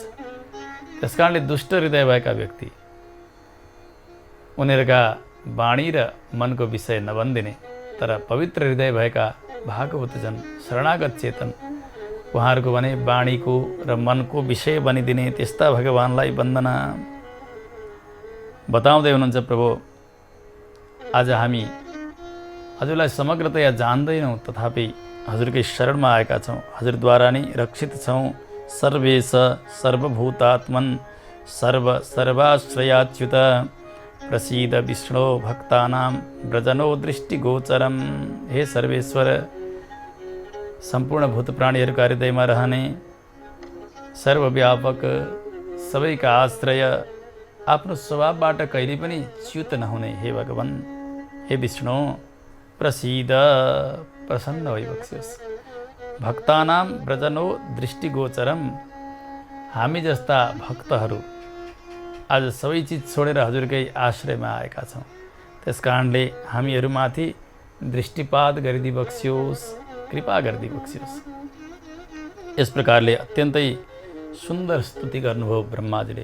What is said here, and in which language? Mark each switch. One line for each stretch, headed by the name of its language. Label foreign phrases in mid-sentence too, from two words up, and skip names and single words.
Nepali: त्यसकारणले दुष्ट हृदय भएका व्यक्ति, उनीहरूका वाणी र मनको विषय नबन्दिने तर पवित्र हृदय भएका भागवतजन शरणागत चेतन, उहाँहरूको भने वाणीको र मनको विषय बनिदिने त्यस्ता भगवानलाई वन्दना। बताउँदै हुनुहुन्छ, प्रभु आज हामी हजुरलाई समग्रतया जान्दैनौँ, तथापि हजुरकै शरणमा आएका छौँ, हजुरद्वारा नै रक्षित छौँ।
Sanskrit: सर्वेश सर्वभूतात्मन् सर्वाश्रयाच्युत प्रसीद विष्णु भक्तानां व्रजनो दृष्टिगोचरम।
Nepali: हे सर्वेश्वर, सम्पूर्ण भूत प्राणीहरूका हृदयमा रहने सर्वव्यापक, सबैका आश्रय, आफ्नो स्वभावबाट कहिले पनि च्युत नहुने हे भगवान, हे विष्णु, प्रसीद, प्रसन्न भइबक्सियोस्।
Sanskrit: भक्तानां व्रजनो दृष्टिगोचरम,
Nepali: हामी जस्ता भक्तहरू आज सबै चिज छोडेर हजुरकै आश्रयमा आएका छौँ। त्यसकारणले हामीहरूमाथि दृष्टिपात गरिदिबक्सियोस्, कृपा गरिदिबक्सियोस्। यस प्रकारले अत्यन्तै सुन्दर स्तुति गर्नुभयो ब्रह्माजीले।